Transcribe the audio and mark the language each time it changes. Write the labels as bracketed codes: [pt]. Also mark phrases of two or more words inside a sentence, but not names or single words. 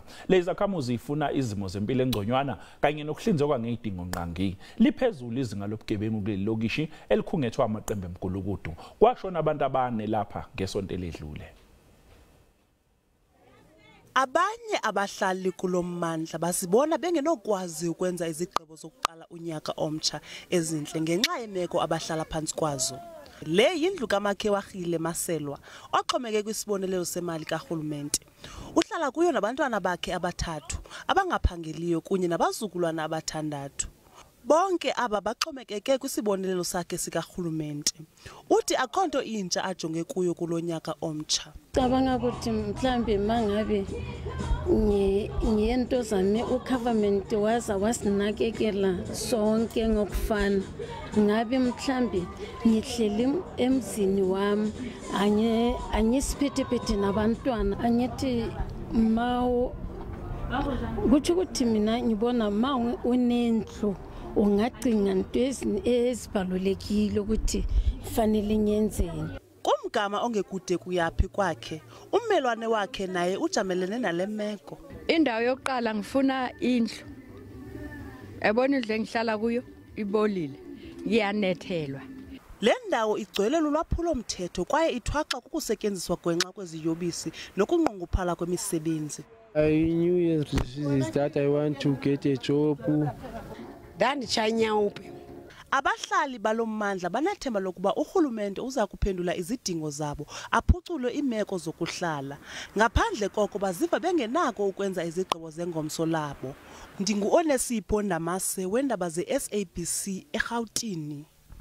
[zu] Lezizakhamuzi zifuna izimo zempilo engconywana kanye nokuhlinzekwa ngezidingo ngqangi. Liphezulu izinga lobugebengu kulelilokishi elikhungethwe amaqembu emgulukudu. Kwashona abantu abane lapha ngesonto eledlule. [xh] Abanye abahlali kulommandla basibona bengenokwazi ukwenza izigqibo zokuqala unyaka omtsha ezinhle ngenxa yemeko abahlala phansi kwazo. Le yindlu kamakhe wahile Maselwa oxhomeke kwisibonelelo semali karhulumente. Uhlala kuyo nabantwana bakhe abathathu abangaphangeliyo kunye nabazukulwana abathandathu. Bonke aba baxhomekeke kwisibonelelo sakhe sikarhulumente. Uthi akhonto intsha ajonge kuyo kulonyaka omtsha. [zu] Cabanga ukuthi mhlambe mangabe ngiyento zami ugovernment wasinakekela sonke ngokufana, ngabe mhlambe ngihleli emzini wami anyisiphethephethe nabantwana angithi mawo kuthi ukuthi mina ngibona ma unendlu ungacinga into ezibalulekile ukuthi fanele ngiyenzeni. [xh] Kumgama ongekude kuyaphi kwakhe, ummelwane wakhe naye ujamelene nale meko. [zu] Indawo yokuqala ngifuna indlu. Yabona indlu engihlala kuyo ibolile, ngiyanethelwa. [xh] Le ndawo igcwele lulwaphulo mthetho kwaye ithwaxa kukusetyenziswa gwenxa kweziyobisi nokunqongophala kwemisebenzi. [en] I knew years that I want to get a job. [xh] Abahlali balommandla banethemba lokuba urhulumente uza kuphendula izidingo zabo, aphucule iimeko zokuhlala. Ngaphandle koko baziva bengenako ukwenza izigqibo zengomso labo. Ndingu Onesipho Ndamase weendaba zeSABC eGauteng.